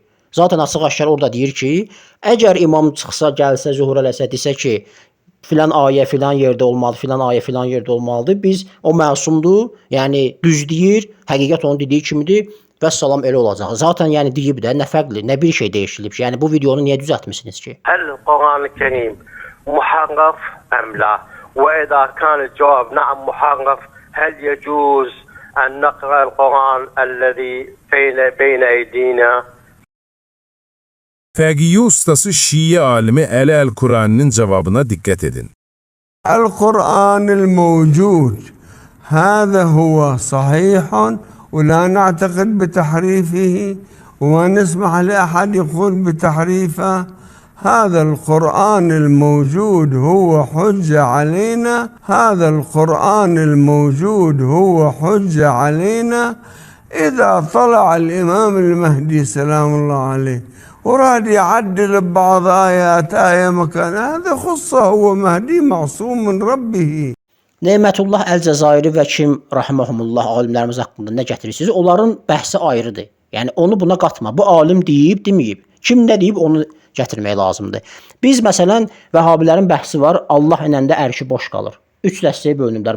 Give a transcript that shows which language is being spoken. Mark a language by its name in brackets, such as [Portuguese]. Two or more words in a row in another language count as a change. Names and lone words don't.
[Azerbaijani] Zaten açıq-aşkar orada deyir ki, əgər imam çıxsa, gəlsə, zuhur eləsə, desə ki, filan ayə filan yerdə olmalı, filan ayə filan yerdə olmalıdır. Biz o məsumdur, yəni düz deyir, həqiqət onun dediyi kimidir və salam elə olacaq. Zaten yəni deyib də nə fərqli, nə bir şey dəyişilib ki. Yəni bu videonu niyə düzəltmisiniz ki? [Arabic] القرآن الكريم محرف أم لا؟ وإذا كان الجواب نعم محرف هل يجوز أن نقرأ القرآن الذي بين أيدينا؟ [Azerbaijani] Fəqiyyə ustası Şiə alimi Əli Əl-Qurani'nin cavabına diqqət edin. [Arabic] القرآن الموجود هذا هو صحيح ولا نعتقد بتحريفه وما نسمح لأحد يقول بتحريفه. هذا القرآن الموجود هو حجة علينا. هذا القرآن الموجود هو حجة علينا إذا طلع الإمام المهدي سلام الله عليه وراد يعدل ببعض آية مكان هذا خصه هو مهدي معصوم من ربه. [Azerbaijani] Nemətullah Əl-Cəzairi və kim rahmehumullah alimlərimiz haqqında nə gətirirsiniz? Onların bəhsi ayrıdır. Yəni onu buna qatma. Bu alim deyib, deməyib. Kim nə deyib onu gətirmək lazımdır. Biz məsələn Vəhabilərin bəhsi var. Allah inəndə ərşi boş qalır. 3 dəstəyə bölünüblər.